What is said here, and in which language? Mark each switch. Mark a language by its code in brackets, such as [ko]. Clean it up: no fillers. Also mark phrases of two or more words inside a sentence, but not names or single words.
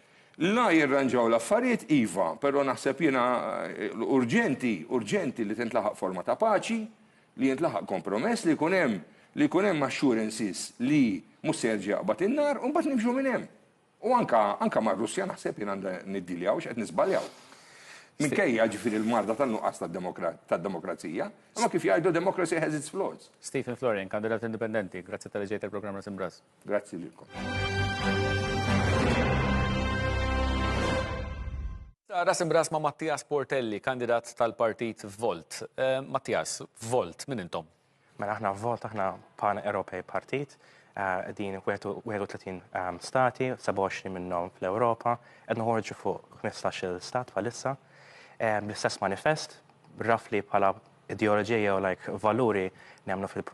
[mt] La jirranġaw l-affarijiet iva, però naħseb jiena urġenti li tintlaħaq forma ta' paċi, li jintlaħaq kompromess li jkun hemm assurances li mhux se jerġa' jaqbad in-nar u mbagħad nimxu minn hemm. U anka ma' Russja naħseb jien għandha niddiljaw x'qed nisbaljaw. Minkejja ġifieri l-marda tan-nuqqas tad-demokrazija, imma kif jgħidu [en] democracy has its flaws. [mt] Stephen Florian, kandidat indipendenti, grazzi tal ġejt il-programm Ras Imbras. Grazzi lilkom. Ras Imbras ma' Mattias Portelli, kandidat tal-partit Volt. Mattias, Volt, min intom? Mela aħna vot aħna pan-Ewropej partit, din 31 stati, 27 minnhom fl-Ewropa, qed noħorġu fuq 15 stat bħalissa, bl-istess manifest, rafli bħala ideoloġija u valuri nemmnu